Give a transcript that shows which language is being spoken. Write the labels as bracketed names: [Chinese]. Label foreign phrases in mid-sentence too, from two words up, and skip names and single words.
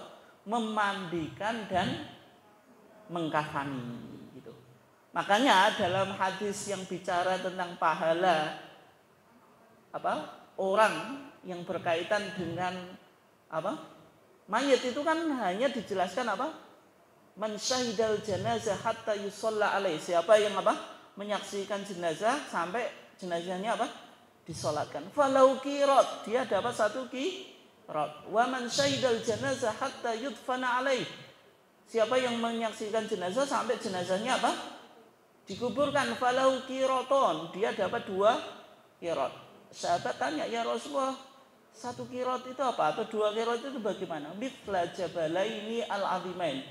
[Indonesian] Memandikan dan mengkafani gitu. Makanya dalam hadis yang bicara tentang pahala orang yang berkaitan dengan mayit itu kan hanya dijelaskan [Arabic] من شهد الجنازة حتى يصلى عليه. [Indonesian] Siapa yang menyaksikan jenazah sampai jenazahnya disolatkan. [Arabic] فله قيراط, [Indonesian] dia dapat 1 qirat. [Arabic] ومن شهد الجنازة حتى يدفن عليه. [Indonesian] Siapa yang menyaksikan jenazah sampai jenazahnya dikuburkan. [Arabic] فله قيراطان, [Indonesian] dia dapat 2 qirat. Sahabat tanya, [Arabic] يا رسول الله, [Indonesian] 1 qirat itu apa? Atau 2 qirat itu bagaimana? [Arabic] مثل الجبلين العظيمين.